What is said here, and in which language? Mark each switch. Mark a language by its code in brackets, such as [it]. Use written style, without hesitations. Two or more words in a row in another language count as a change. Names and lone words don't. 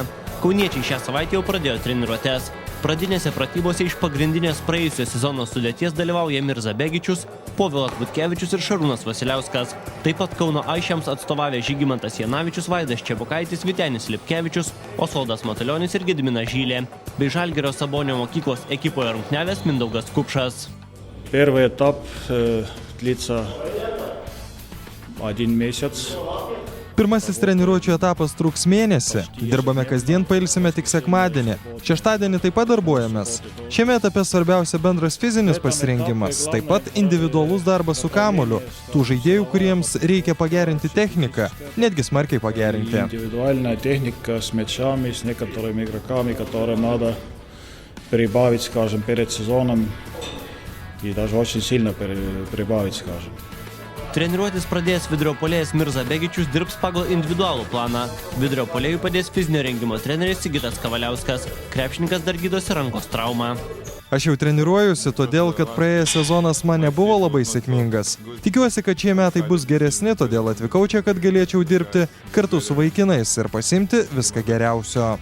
[lt] Kauniečiai šią savaitę jau pradėjo treniruotes. Pradinėse pratybose iš pagrindinės praėjusio sezono sudėties dalyvauja Mirza Begičius, Povilas Butkevičius ir Šarūnas Vasiliauskas. Taip pat Kauno Aišiams atstovavę Žygimantas Janavičius, Vaidas Čebukaitis, Vytenis Lipkevičius, Osvaldas Matulionis ir Gediminas Žylė, bei Žalgirio Sabonio mokyklos ekipoje rungtyniavęs Mindaugas Kupšas. [ru] Первый этап длится 1 месяц. [lt] Pirmasis treniruočių etapas truks mėnesį. Dirbame kasdien, pailsime tik sekmadienį. Šeštadienį taip pat darbuojamės. Šiame etape svarbiausia bendras fizinis pasirengimas, taip pat individualus darbas su kamuoliu. Tų žaidėjų, kuriems reikia pagerinti techniką, netgi smarkiai pagerinti. [ru] Индивидуальная техника с мячами, с некоторыми игроками, которым надо прибавить, скажем, перед сезоном. И даже очень сильно прибавить, скажем. [lt] Treniruotis pradėjęs vidurio puolėjas Mirza Begičius dirbs pagal individualų planą. Vidurio puolėjui padės fizinio rengimo treneris Sigitas Kavaliauskas. Krepšininkas dar gydosi rankos traumą. Aš jau treniruojusi, todėl, kad praėjęs sezonas man nebuvo labai sėkmingas. Tikiuosi, kad šie metai bus geresni, todėl atvykau čia, kad galėčiau dirbti kartu su vaikinais ir pasiimti viską geriausio.